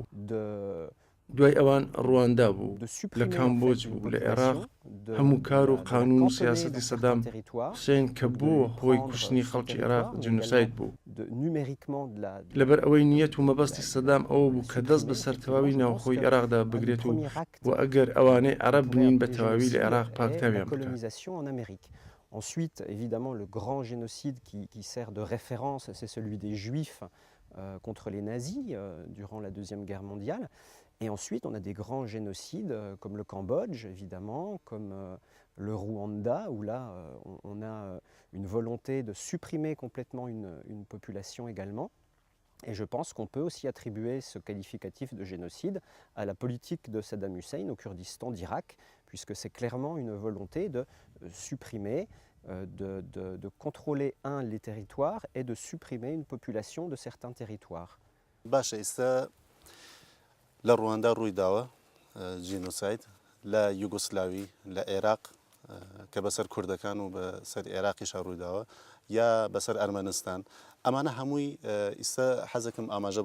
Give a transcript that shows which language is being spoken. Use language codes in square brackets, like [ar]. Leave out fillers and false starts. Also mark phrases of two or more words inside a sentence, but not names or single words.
[ckb] دوای ئەوان ڕواندا بوو، لە کامبۆج بوو، لە عێراق هەموو کار و قانون و سیاسەتی سەدام حوسێن کە بووە هۆی کوشتنی خەڵکی عێراق جینۆساید بوو. لەبەر ئەوەی نیەت و مەبەستی سەدام ئەوە بوو کە دەست بەسەر تەواوی ناوخۆی عێراقدا بگرێت و ئەگەر ئەوانەی عەرەب بنین بە تەواوی لە عێراق پاکتاویان بکات. [fr] Ensuite, évidemment, le grand génocide qui sert de référence, c'est celui des Juifs contre les nazis durant la Deuxième Guerre mondiale. Et ensuite, on a des grands génocides comme le Cambodge, évidemment, comme le Rwanda, où là, on a une volonté de supprimer complètement une population également. Et je pense qu'on peut aussi attribuer ce qualificatif de génocide à la politique de Saddam Hussein au Kurdistan d'Irak, puisque c'est clairement une volonté de supprimer, de contrôler les territoires et de supprimer une population de certains territoires. [ckb] لە ڕواندا ڕووی داوە جینۆساید لە یوگۆسلاوی لە عێراق کە بەسەر کوردەکان و بەسەر عێراقیش ڕووی داوە یا بەسەر ئەرمەنستان ئەمانە هەمووی ئیستا حەزەکەم ئاماژە